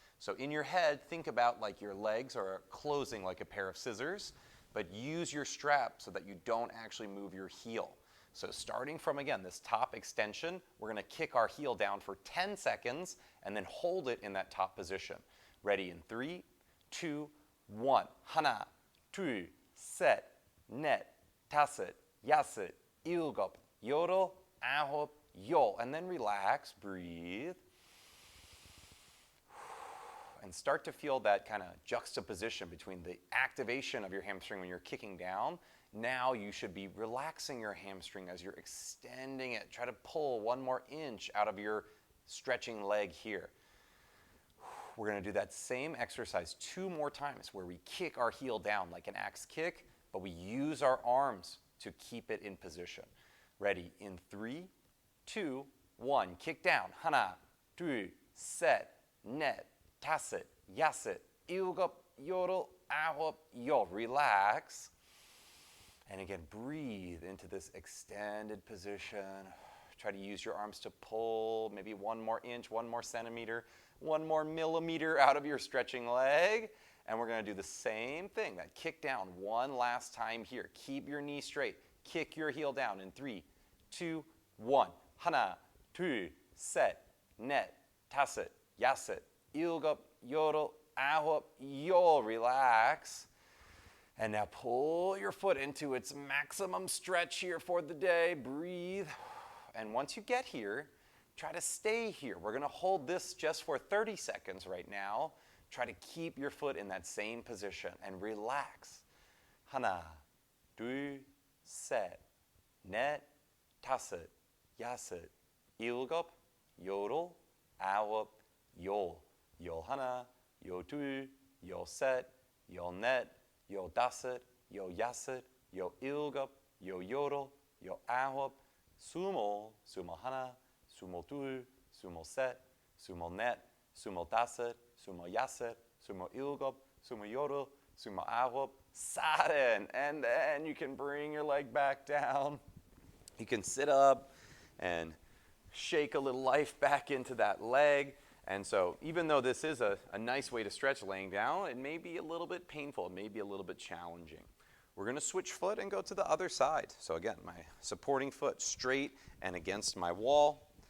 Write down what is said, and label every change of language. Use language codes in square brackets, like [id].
[en] So in your head, think about like your legs are closing like a pair of scissors, but use your strap so that you don't actually move your heel. So starting from, again, this top extension, we're going to kick our heel down for 10 seconds and then hold it in that top position. Ready in 3, 2, 1. [ko] 하나, 둘, 셋, 넷, 다섯, 여섯, 일곱, 여덟, 아홉, 열. [en] And then relax, breathe. And start to feel that kind of juxtaposition between the activation of your hamstring when you're kicking down. Now you should be relaxing your hamstring as you're extending it. Try to pull 1 more inch out of your stretching leg here. We're going to do that same exercise 2 more times where we kick our heel down like an axe kick, but we use our arms to keep it in position. Ready in 3, 2, 1. Kick down. [ko] 하나, 둘, 셋, 넷, 다섯, 여섯, 일곱, 여덟, 아홉, 열. [en] Relax. And again, breathe into this extended position. Try to use your arms to pull maybe 1 more inch, 1 more centimeter, 1 more millimeter out of your stretching leg. And we're going to do the same thing, that kick down one last time here. Keep your knee straight. Kick your heel down in 3, 2, 1. [ko] 하나, 둘, 셋, 넷, 다섯, 여섯, 일곱, 여덟, [en] out up, yo, relax. And now pull your foot into its maximum stretch here for the day. Breathe. And once you get here, try to stay here. We're going to hold this just for 30 seconds right now. Try to keep your foot in that same position and relax. [ko] 하나, 둘, 셋, 넷, 다섯, 여섯, 일곱, 여덟, 아홉, 열, 열하나, 열둘, 열셋, 열넷, 열다섯, 열여섯, 열일곱, 열여덟, 열아홉, 스물, 스물하나, 스물둘, 스물셋, 스물넷, 스물다섯, 스물여섯, 스물일곱, 스물여덟, 스물아홉, sudden. [en] And then you can bring your leg back down. You can sit up and shake a little life back into that leg. And so even though this is a nice way to stretch laying down, it may be a little bit painful, it may be a little bit challenging. We're going to switch foot and go to the other side. So again, my supporting foot straight and against my wall.